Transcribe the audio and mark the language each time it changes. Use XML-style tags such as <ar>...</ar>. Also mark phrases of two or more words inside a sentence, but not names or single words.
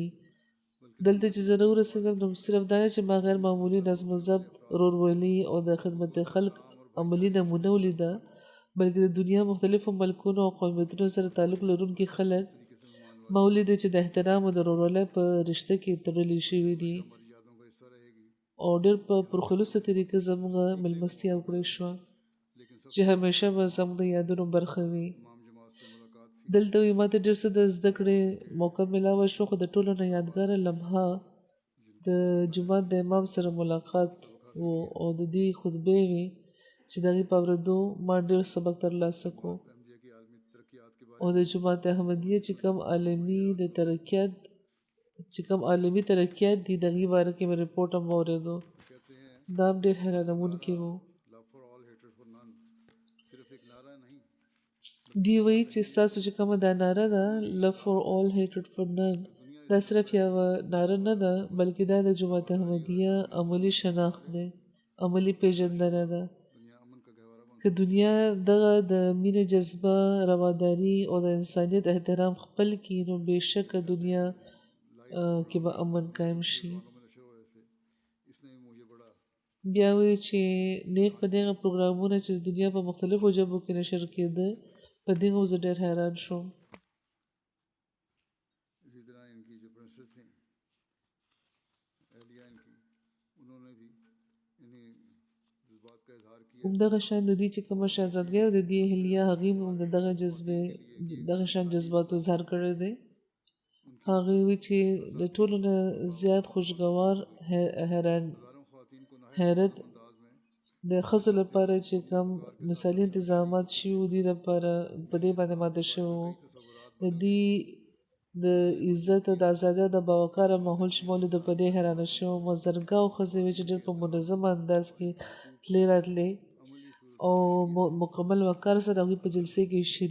<ps>دلته چې زه راورسېدم نو صرف دا نه چې ما غیر معمولي نظم و ضبط ورورولي او د خدمت خلق عملي نمونه ولیده بلکې د دنیا مختلفو ملکونو او قومیتونو سره تعلق لرونکي خلک ما ولیدل چې د احترام او د ورورولۍ په رشته کې تړلې شوي دي</ps> <ur>ہماری یادوں کا حصہ رہے گی</ur> <ps>او ډېر په پرخلوصه طریقه زموږ مېلمستیا وکړای شوه</ps> <ur>लेकिन</ur> <ps>چې همیشه به زموږ د یادونو برخه وي</ps> <ur>تمام جماعت سے ملاقات تھی</ur> <ps>دلته وي ماته ډېر څه د زده کړې موقع میلاوه شو خو د ټولو نه یادګاره لمحه د جومات د امام سره ملاقات و او د دې خطبې وي چې د هغې په اورېدو ما ډېر سبق ترلاسه کړو</ps> <ur>احمدیہ کی عالمی ترقیات کے بارے</ur> <ps>او د جماعت احمدیه چې کوم عالمي د ترقیات چې کوم عالمي ترقیات دي د هغې باره کې مې رپورټ هم واورېدو</ps> <ur>میں کہتے ہیں</ur> <ps>دا هم ډېر حیرانوونکی و</ps> <en>love for all hated for none</en> <ur>صرف ایک نعرہ نہیں</ur> <ps>دی وایي چې ستاسو چې کومه دا ناره ده</ps> <en>love for all hatred for none</en> <ps>دا صرف یوه ناره نه ده بلکې دا د جماعت احمدیه عملي شناخت دی عملي پیژندنه ده</ps> <ur>دنیا امن کا گہوارہ بن</ur> <ps>که دنیا دغه د مینې جذبه رواداري او د انسانیت احترام خپل کړي نو بېشکه دنیا کې به امن قایم شي</ps> <ur>میں نشر ہو رہے تھے اس نے بھی مجھے بڑا</ur> <ps>بیا وایي چې نیک په دغه پروګرامونه چې د دنیا په مختلفو ژبو کې نشر کېده په دې زه ډېر حیران شوم</ps> <ur>اسی طرح ان کی جو پرنسس تھی اہلیہ ان کی انہوں نے بھی انہی جذبات کا اظہار کیا</ur> <ps>همدغه شان د دې چې کومه شهزادګۍ او د دې اهلیه هغې هم د دغه جذبې دغه شان جذباتو اظهار کړی دی هغې وی چې د ټولو نه زیات خوشګوار حیران</ps> <ur>ہزاروں خواتین کو نہایت حیرت انداز میں</ur> <ps>د ښځو لپاره چې کم مثالي انتظامات شوي وو دې لپاره په دې باندې ماده شوي وو د دې د عزت او د ازادۍ او د باوقاره ماحول چې ما ولیده په دې حیرانه شوم زرګاو ښځې وې چې ډېر په منظم انداز کې تلې راتلې او مکمل وقار سره هغوی په جلسې کې</ps>